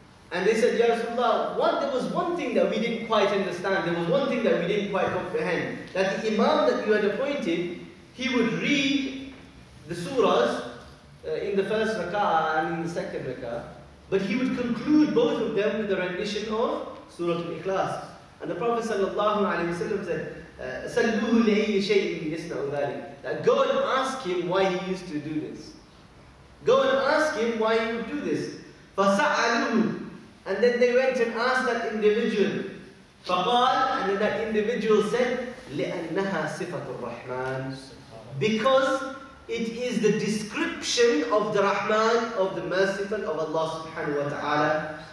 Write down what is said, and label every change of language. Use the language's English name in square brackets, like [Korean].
[English] And they said, Ya Rasulullah, there was one thing that we didn't quite understand, there was one thing that we didn't quite comprehend, that the imam that you had appointed, he would read the surahs in the first rak'ah and in the second rak'ah, but he would conclude both of them with a rendition of Surah Al-Ikhlas. And the Prophet ﷺ said, [Arabic] سَلُّوهُ لِأَيِّ شَيْءٍ يَسْنَعُ ذَلِكَ. [English] That go and ask him why he used to do this. Go and ask him why he would do this. [Arabic] فَسَأَلُوهُ. [English] And then they went and asked that individual. [Arabic] فَقَالَ. [English] And then that individual said, [Arabic] لِأَنَّهَا صِفَةُ الرَّحْمَنِ. [English] Because it is the description of the Rahman, of the merciful, of Allah subhanahu wa ta'ala.